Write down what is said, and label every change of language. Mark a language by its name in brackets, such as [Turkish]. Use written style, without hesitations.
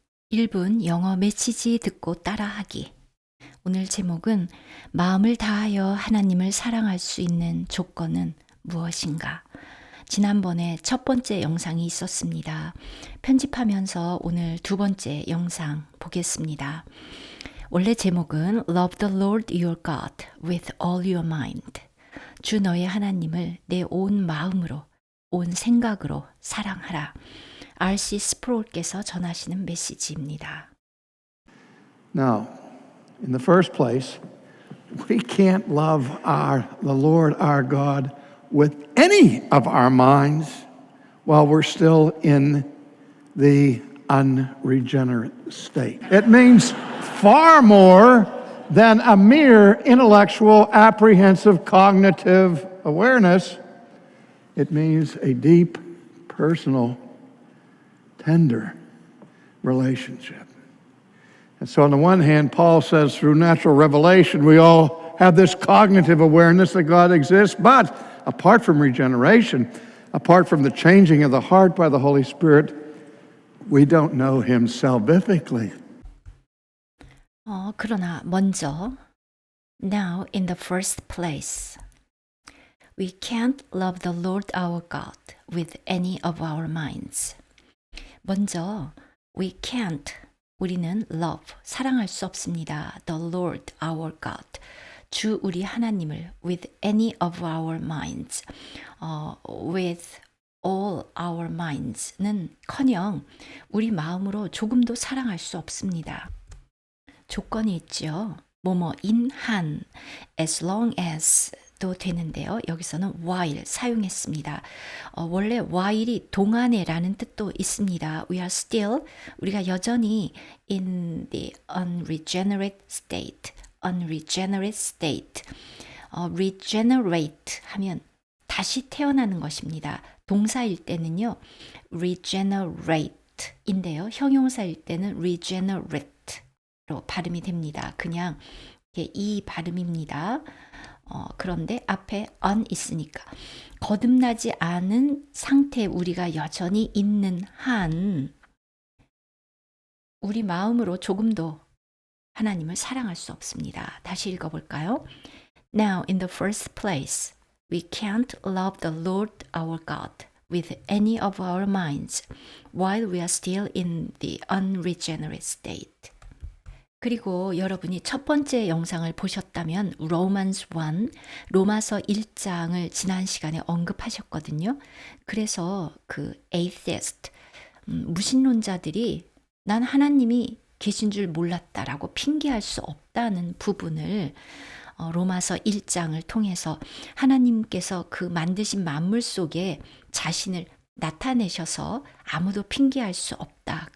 [Korean] 1분 영어 메시지 듣고 따라하기. 오늘 제목은 마음을 다하여 하나님을 사랑할 수 있는 조건은 무엇인가? 지난번에 첫 번째 영상이 있었습니다. 편집하면서 오늘 두 번째 영상 보겠습니다. [English] 원래 제목은 Love the Lord your God with all your mind. [Korean] 주 너의 하나님을 내 온 마음으로, 온 생각으로 사랑하라. R.C. 스프롤께서 전하시는 메시지입니다. [English] Now, in the first place, we can't love the Lord our God with any of our minds while we're still in the unregenerate state. It means far more than a mere intellectual, apprehensive, cognitive awareness. It means a deep, personal, tender relationship. And so on the one hand, Paul says through natural revelation, we all have this cognitive awareness that God exists, but apart from regeneration, apart from the changing of the heart by the Holy Spirit, we don't know Him salvifically. 그러나 먼저, now in the first place, we can't love the Lord our God with any of our minds. [Korean] 먼저, we can't, 우리는 love, 사랑할 수 없습니다. [English] The Lord our God, 주 우리 하나님을 with any of our minds, with all our minds는 커녕 우리 마음으로 조금도 사랑할 수 없습니다. [Korean] 조건이 있죠. 뭐뭐인 한, as long as 도 되는데요. 여기서는 while 사용했습니다. 원래 while이 동안에라는 뜻도 있습니다. [English] We are still, 우리가 여전히 in the unregenerate state, unregenerate state. [Korean] regenerate 하면 다시 태어나는 것입니다. 동사일 때는요, regenerate인데요. 형용사일 때는 regenerate로 발음이 됩니다. 그냥 이 발음입니다. 그런데 앞에 on 있으니까 거듭나지 않은 상태에 우리가 여전히 있는 한 우리 마음으로 조금도 하나님을 사랑할 수 없습니다. 다시 읽어볼까요? [English] Now in the first place, we can't love the Lord our God with any of our minds while we are still in the unregenerate state. [Korean] 그리고 여러분이 첫 번째 영상을 보셨다면 Romans 1, 로마서 1장을 지난 시간에 언급하셨거든요. 그래서 그 atheist, 무신론자들이 난 하나님이 계신 줄 몰랐다라고 핑계할 수 없다는 부분을 로마서 1장을 통해서 하나님께서 그 만드신 만물 속에 자신을 나타내셔서 아무도 핑계할 수 없다.